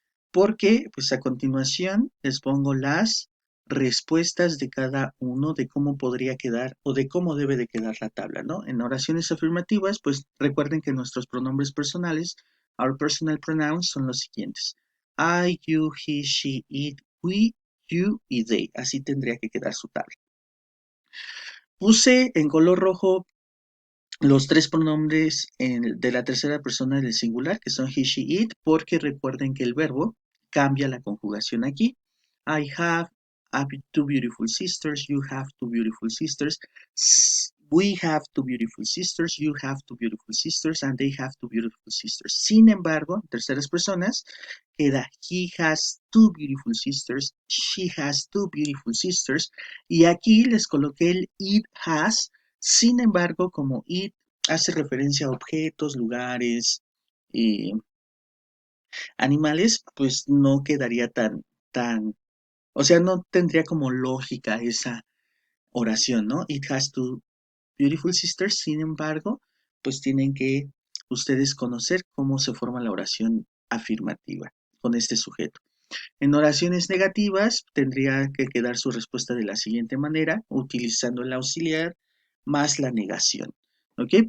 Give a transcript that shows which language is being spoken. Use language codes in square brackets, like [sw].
[es] porque pues a continuación les pongo las respuestas de cada uno de cómo podría quedar o de cómo debe de quedar la tabla, ¿no? En oraciones afirmativas, pues recuerden que nuestros pronombres personales, [en] our personal pronouns, [es] son los siguientes. [en] I, you, he, she, it, we, you y they. [es] Así tendría que quedar su tabla. Puse en color rojo los tres pronombres de la tercera persona del singular, que son he, she, it, porque recuerden que el verbo cambia la conjugación aquí. [en] I have two beautiful sisters, you have two beautiful sisters, we have two beautiful sisters, you have two beautiful sisters, and they have two beautiful sisters. [es] Sin embargo, en terceras personas, queda [en] he has two beautiful sisters, she has two beautiful sisters, [es] y aquí les coloqué el [en] it has. [es] Sin embargo, como it hace referencia a objetos, lugares, eh, animales, pues no quedaría o sea, no tendría como lógica esa oración, ¿no? [en] It has two beautiful sisters. [es] Sin embargo, pues tienen que ustedes conocer cómo se forma la oración afirmativa con este sujeto. En oraciones negativas tendría que quedar su respuesta de la siguiente manera, utilizando el auxiliar más la negación. ¿Ok?